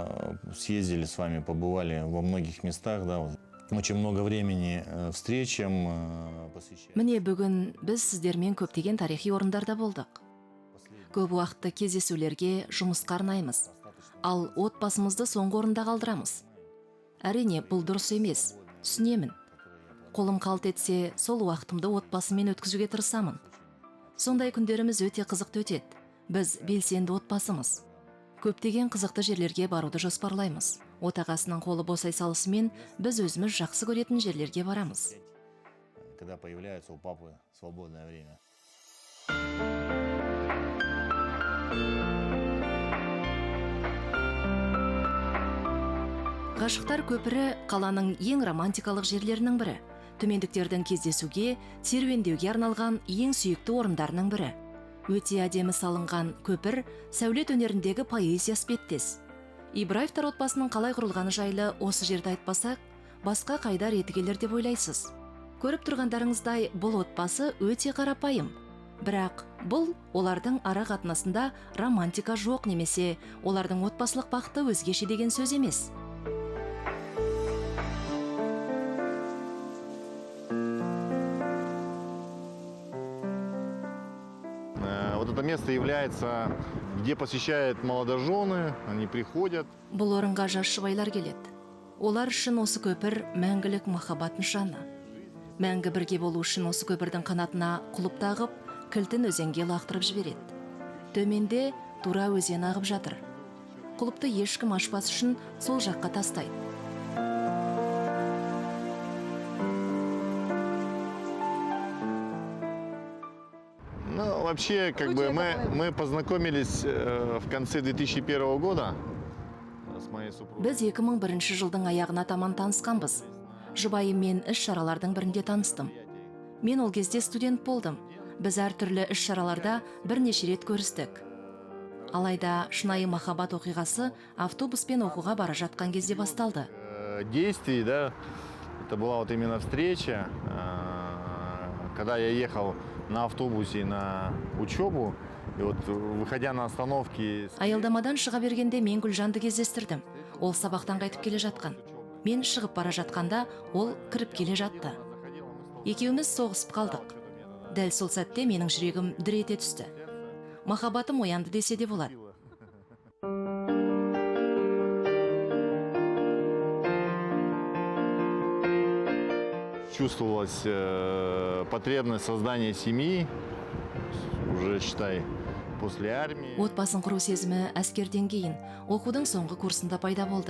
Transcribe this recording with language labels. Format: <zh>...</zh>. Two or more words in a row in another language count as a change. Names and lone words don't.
<ru>съездили с вами, побывали во многих местах, да, вот. Очень много времени встречам посвящаем.</ru> <kk>Міне бүгін біз сіздермен көптеген тарихи орындарда болдық. Көп уақытты кездесулерге, жұмысқа арнаймыз. Ал отбасымызды соңғы орында қалдырамыз. Әрине, бұл дұрыс емес, түсінемін. Қолым қалт етсе, сол уақытымды отбасыммен өткізуге тырысамын. Сондай күндеріміз өте қызықты өтеді. Біз белсенді отбасымыз. Көптеген қызықты жерлерге баруды жоспарлаймыз. Отағасының қолы босай салысымен біз өзіміз жақсы көретін жерлерге барамыз.</kk> <ru>Когда появляется у папы свободное время.</ru> <kk>Ғашықтар көпірі қаланың ең романтикалық жерлерінің бірі. Төмендіктердің кездесуге, серуендеуге арналған ең сүйікті орындарының бірі. Өте әдемі салынған көпір сәулет өнеріндегі поэзия іспеттес. Ибраевтар отбасының қалай құрылғаны жайлы осы жерді айтпасақ, басқа қайда реті келер деп ойлайсыз. Көріп тұрғандарыңыздай, бұл отбасы өте қарапайым. Бірақ бұл олардың ара қатынасында романтика жоқ немесе олардың отбасылық бақыты өзгеше деген сөз емес.</kk> <ru>Вот это место является, где посещают молодожены, они приходят.</ru> <kk>Бұл орынға жас жұбайлар келеді. Олар үшін осы көпір мәңгілік махаббат нышаны. Мәңгі бірге болу үшін осы көпірдің қанатына құлып тағып, кілтін өзенге лақтырып жібереді. Төменде Тура өзені ағып жатыр. Құлыпты ешкім ашпас үшін сол жаққа тастайды.</kk> <ru>Ну, вообще, как бы мы познакомились в конце 2001 года с моей супругой.</ru> <kk>Біз 2001 жылдың аяғына таман танысқанбыз. Жұбайыммен іс-шаралардың бірінде таныстым. Мен ол кезде студент болдым. Біз әртүрлі іс-шараларда бірнеше рет көрістік. Алайда шынайы махаббат оқиғасы автобуспен оқуға бара жатқан кезде басталды.</kk> <ru>Действий, да, это была вот именно встреча, когда я ехал на автобусе на учебу, и вот выходя на остановки...</ru> <kk>Аялдамадан шыға бергенде мен Гүлжанды кездестірдім. Ол сабақтан қайтып келе жатқан. Мен шығып бара жатқанда ол кіріп келе жатты. Екеуміз соғысып қалдық. Дәл сол сәтте менің жүрегім дір ете түсті. Махаббатым оянды десе де болады.</kk> <ru>Чувствовалась потребность создания семьи, уже, считай, после армии.</ru> <kk>Отбасын құру сезімі әскерден кейін оқудың соңғы курсында пайда болды.</kk>